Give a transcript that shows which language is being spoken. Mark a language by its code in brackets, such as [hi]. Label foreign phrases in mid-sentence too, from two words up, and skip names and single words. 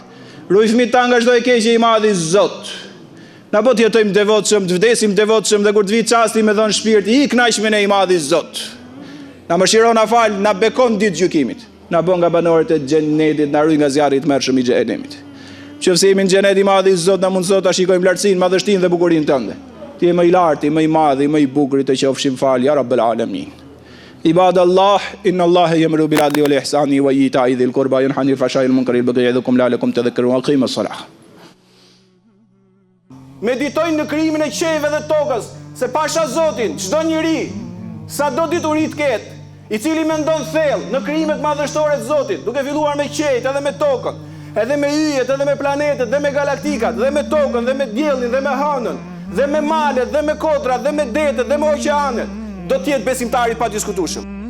[sq] Ruaj fëmijët tanë nga çdo e keqe I madhi Zot. Na po të jetojmë devotshëm, të vdesim devotshëm dhe kur të vijë çasti me dhën shpirt, I kënaq me ne I madhi Zot. Na mëshiron, na fal, na bekon ditë gjykimit. Na bën nga banorët e xhenetit, na ruaj nga zjarri I tmerrshëm I xhenemit. Qofse jemi në xhenet I madhi Zot, na mundëso ta shikojmë lartësinë, madhështinë dhe bukurinë tënde. Ti je më I lartë, më I madhi, më I bukur, të qofshim fal [ar] يا رب العالمين. عباد الله، إن الله يأمر بالعدل والإحسان وإيتاء ذي القربى ينهى عن الفحشاء والمنكر والبغي يعظكم لعلكم تذكرون وأقيموا الصلاة. [sq] Meditojnë në krijimin e qejve dhe tokës, se pasha Zotin, çdo njeri, sado dituri të ketë, I cili mendon thellë në krijimet madhështore të Zotit, duke filluar me qejt edhe me tokën, edhe me yjet, edhe me planetet, dhe me galaktikat, dhe me tokën, dhe me diellin, dhe me hënën, dhe me malet, dhe me kotrat, dhe me detet, dhe me oqeanet, do të jetë besimtari pa diskutueshëm.